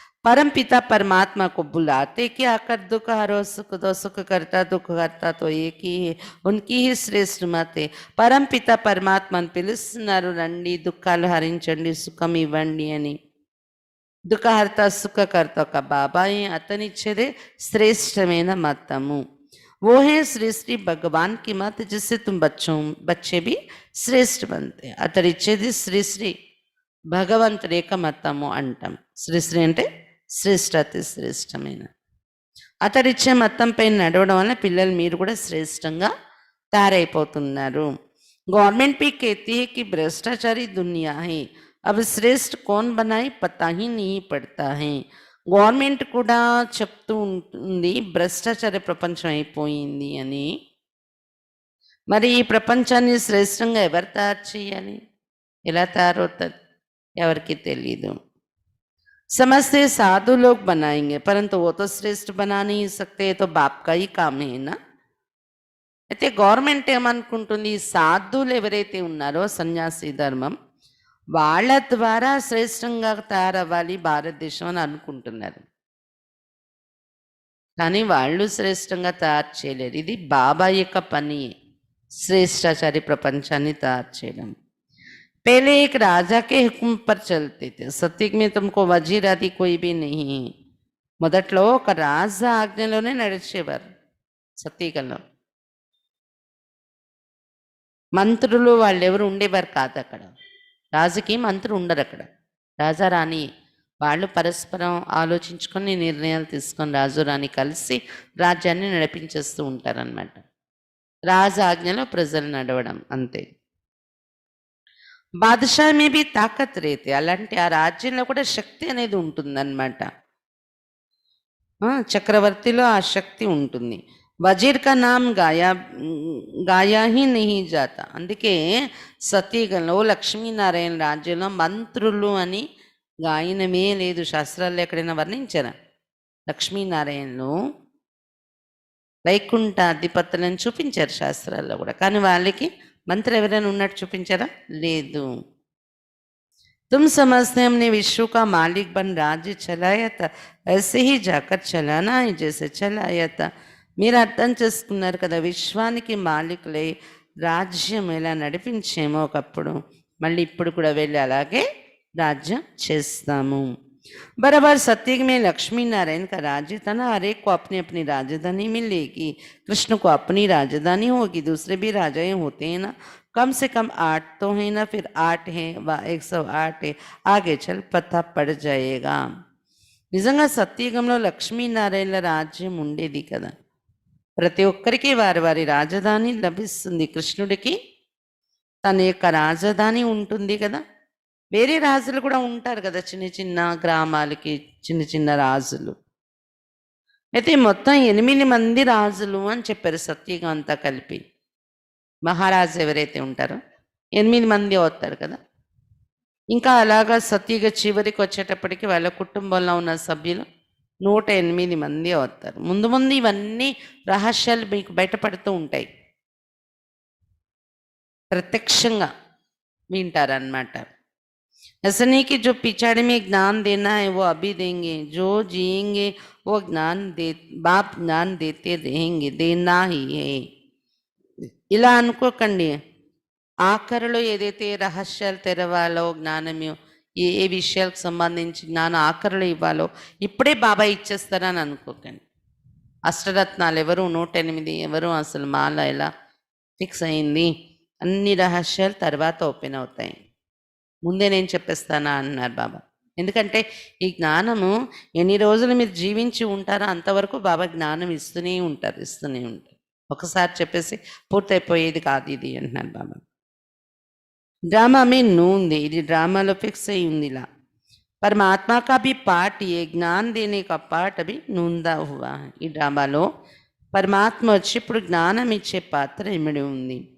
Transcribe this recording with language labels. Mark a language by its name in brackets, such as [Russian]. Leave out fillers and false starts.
[Hindi] परमपिता परमात्मा को बुलाते कि आकर दुख हरो सुख दो, सुख करता दुख करता तो एक ही है, उनकी ही श्रेष्ठ मते. [Telugu] परमपिता परमात्మను పిలుస్తున్నారు, రండి దుఃఖాలు హరించండి సుఖం ఇవ్వండి అని. దుఃఖహర్త సుఖకర్త ఒక బాబాయే, అతనిచ్చేదే శ్రేష్టమైన మతము. [Hindi] वो है श्रेष्ठी भगवान की मत जिससे तुम बच्चे भी श्रेष्ठ बनते. [Telugu] అతడిచ్చేది శ్రీశ్రీ భగవంతుడి యొక్క మతము అంటాం. శ్రీశ్రీ అంటే శ్రేష్ఠ, అతి శ్రేష్టమైన. అతడిచ్చే మతం పైన నడవడం వల్ల పిల్లలు మీరు కూడా శ్రేష్టంగా తయారైపోతున్నారు. [Hindi] गवर्नमेंट भी कहती है कि भ्रष्टाचारी दुनिया है, अब श्रेष्ठ कौन बनाए पता ही नहीं पड़ता है. [Telugu] గవర్నమెంట్ కూడా చెప్తూ ఉంటుంది భ్రష్టాచార ప్రపంచం అయిపోయింది అని. మరి ఈ ప్రపంచాన్ని శ్రేష్టంగా ఎవరు తయారు చేయాలి, ఎలా తయారవుతుంది ఎవరికి తెలీదు. [Hindi] समझते साधु लोग बनाएंगे परंतु वो तो श्रेष्ठ बना नहीं सकते, तो बाप का ही काम है ना. [Telugu] అయితే గవర్నమెంట్ ఏమనుకుంటుంది, సాధువులు ఎవరైతే ఉన్నారో సన్యాసి ధర్మం వాళ్ళ ద్వారా శ్రేష్టంగా తయారవ్వాలి భారతదేశం అని అనుకుంటున్నారు. కానీ వాళ్ళు శ్రేష్టంగా తయారు చేయలేరు. ఇది బాబా యొక్క పని, శ్రేష్టాచారి ప్రపంచాన్ని తయారు చేయడం. [Hindi] पहले एक राजा के हुक्म पर चलते थे. सत्युग में तुमको वजीर आदि कोई भी नहीं. [Telugu] మొదట్లో ఒక రాజా ఆజ్ఞలోనే నడిచేవారు. సత్యయుగంలో మంత్రులు వాళ్ళు ఎవరు ఉండేవారు కాదు అక్కడ. రాజుకి మంత్రులు ఉండరు అక్కడ. రాజా రాణి వాళ్ళు పరస్పరం ఆలోచించుకొని నిర్ణయాలు తీసుకొని రాజు రాణి కలిసి రాజ్యాన్ని నడిపించేస్తూ ఉంటారనమాట. రాజు ఆజ్ఞలో ప్రజలు నడవడం అంతే. [Hindi] బాదుషా మే బి తాకత్ రేతే, [Telugu] అలాంటి ఆ రాజ్యంలో కూడా శక్తి అనేది ఉంటుందన్నమాట. చక్రవర్తిలో ఆ శక్తి ఉంటుంది. [Hindi] వజీర్ కా నామ్ గాయా హీ నహీ జాతా. [Telugu] అందుకే సతీగంలో లక్ష్మీనారాయణ రాజ్యంలో మంత్రులు అని గాయనమే లేదు. శాస్త్రాల్లో ఎక్కడైనా వర్ణించారా? లక్ష్మీనారాయణలు వైకుంఠ అధిపతులను చూపించారు శాస్త్రాల్లో కూడా, కానీ వాళ్ళకి మంత్రి ఎవరైనా ఉన్నట్టు చూపించారా? లేదు. [Hindi] तुम समझते हैं हमने विश्व का मालिक बन राज्य चलाया था, ऐसे ही जाकर चलाना है जैसे चलाया था. [Telugu] మీరు అర్థం చేసుకున్నారు కదా, విశ్వానికి మాలికులై రాజ్యం ఎలా నడిపించేమో ఒకప్పుడు, మళ్ళీ ఇప్పుడు కూడా వెళ్ళి అలాగే राज्य చేస్తాము. [Hindi] बराबर सत्युग में लक्ष्मी नारायण का राज्य था ना, हर एक को अपनी अपनी राजधानी मिलेगी. कृष्ण को अपनी राजधानी होगी, दूसरे भी राजाएं होते हैं ना, कम से कम 8 तो है ना, फिर 8 है व 108 है, आगे चल पता पड़ जाएगा. [Telugu] నిజంగా సత్యయుగంలో లక్ష్మీనారాయణల రాజ్యం ఉండేది కదా. ప్రతి ఒక్కరికి వారి వారి రాజధాని లభిస్తుంది. కృష్ణుడికి తన యొక్క రాజధాని ఉంటుంది కదా. వేరే రాజులు కూడా ఉంటారు కదా, చిన్న చిన్న గ్రామాలకి చిన్న చిన్న రాజులు. అయితే మొత్తం 8 మంది రాజులు అని చెప్పారు సత్యయుగం అంతా కలిపి. మహారాజు ఎవరైతే ఉంటారో 8 మంది అవుతారు కదా. ఇంకా అలాగా సత్యయుగ చివరికి వచ్చేటప్పటికి వాళ్ళ కుటుంబంలో ఉన్న సభ్యులు 108 మంది అవుతారు. ముందు ముందు ఇవన్నీ రహస్యాలు మీకు బయటపడుతూ ఉంటాయి, ప్రత్యక్షంగా వింటారన్నమాట. [Hindi] ऐसा नहीं कि जो पिछाड़ी में ज्ञान देना है वो अभी देंगे, जो जिएंगे वो ज्ञान दे, बाप ज्ञान देते रहेंगे, देना ही है. [Telugu] ఇలా అనుకోకండి. ఆఖరిలో ఏదైతే రహస్యాలు తెరవాలో, జ్ఞానమే ఏ ఏ విషయాలకు సంబంధించి జ్ఞానం ఆఖరిలో ఇవ్వాలో ఇప్పుడే బాబా ఇచ్చేస్తారని అనుకోకండి. అష్టరత్నాలు ఎవరు, 108 ఎవరు, అసలు మాల ఎలా ఫిక్స్ అయింది, అన్ని రహస్యాలు తర్వాత ఓపెన్ అవుతాయి. ముందే నేను చెప్పేస్తానా అన్నారు బాబా. ఎందుకంటే ఈ జ్ఞానము ఎన్ని రోజులు మీరు జీవించి ఉంటారో అంతవరకు బాబా జ్ఞానం ఇస్తూనే ఉంటారు. ఒకసారి చెప్పేసి పూర్తయిపోయేది కాదు ఇది అంటున్నారు బాబా. డ్రామా మీ ఉంది, ఇది డ్రామాలో ఫిక్స్ అయి ఉంది. [Hindi] ఇలా परमात्मा का भी पाठ, ये ज्ञान देने का पाठ अभी नूंदा हुआ है. [Telugu] ఈ డ్రామాలో పరమాత్మ వచ్చి ఇప్పుడు జ్ఞానం ఇచ్చే పాత్ర ఇమిడి ఉంది.